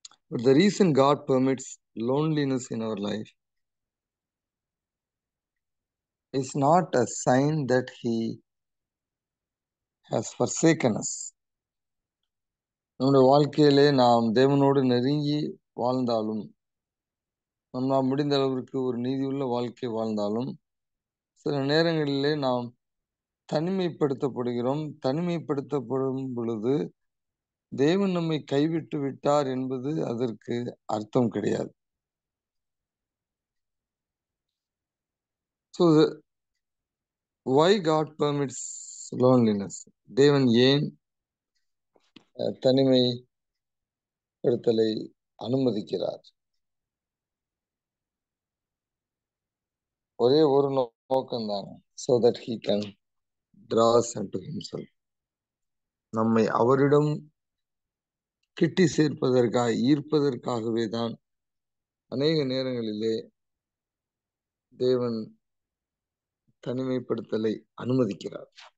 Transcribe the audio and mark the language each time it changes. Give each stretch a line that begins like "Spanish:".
English: But the reason God permits loneliness in our life is not a sign that He has forsaken us.
Tamil: நம்முடைய வாழ்க்கையிலே நாம் தேவனோடு நெருங்கி வாழ்ந்தாலும், நம்மால் முடிந்த அளவிற்கு ஒரு நீதியுள்ள வாழ்க்கை வாழ்ந்தாலும், சில நேரங்களிலே நாம் தனிமைப்படுத்தப்படுகிறோம். தனிமைப்படுத்தப்படும் பொழுது தேவன் நம்மை கைவிட்டு விட்டார் என்பது அதற்கு அர்த்தம் கிடையாது.
English: So why God permits loneliness?
Tamil: தேவன் ஏன் தனிமைப்படுத்தலை அனுமதிக்கிறார்? ஒரே ஒரு நோக்கம்தான்.
English: So that he can draw us unto himself.
Tamil: நம்மை அவரிடம் கிட்டி சேர்ப்பதற்காக, ஈர்ப்பதற்காகவே தான் அநேக நேரங்களிலே தேவன் தனிமைப்படுத்தலை அனுமதிக்கிறார்.